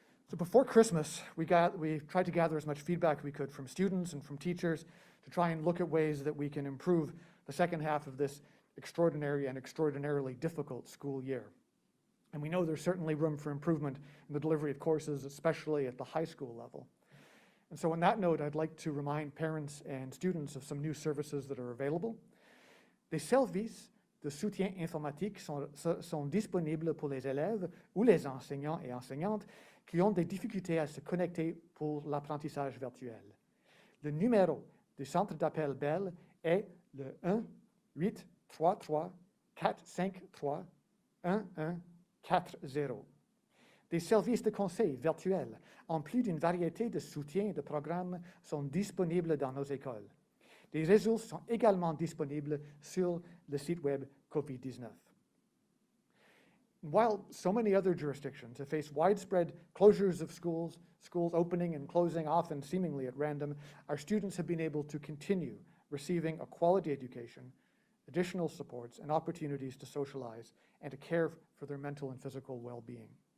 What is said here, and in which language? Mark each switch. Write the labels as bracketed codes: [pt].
[en] So before Christmas, we tried to gather as much feedback we could from students and from teachers to try and look at ways that we can improve the second half of this extraordinary and extraordinarily difficult school year. And we know there's certainly room for improvement in the delivery of courses, especially at the high school level. And so on that note, I'd like to remind parents and students of some new services that are available. [fr] Des services de soutien informatique sont disponibles pour les élèves ou les enseignants et enseignantes qui ont des difficultés à se connecter pour l'apprentissage virtuel. Le numéro du centre d'appel Bell est le 1-833-453-1140. Des services de conseil virtuels, en plus d'une variété de soutiens et de programmes, sont disponibles dans nos écoles. Des ressources sont également disponibles sur le site web COVID-19. [en] While so many other jurisdictions have faced widespread closures of schools, schools opening and closing often seemingly at random, our students have been able to continue receiving a quality education, additional supports, and opportunities to socialize and to care for their mental and physical well-being.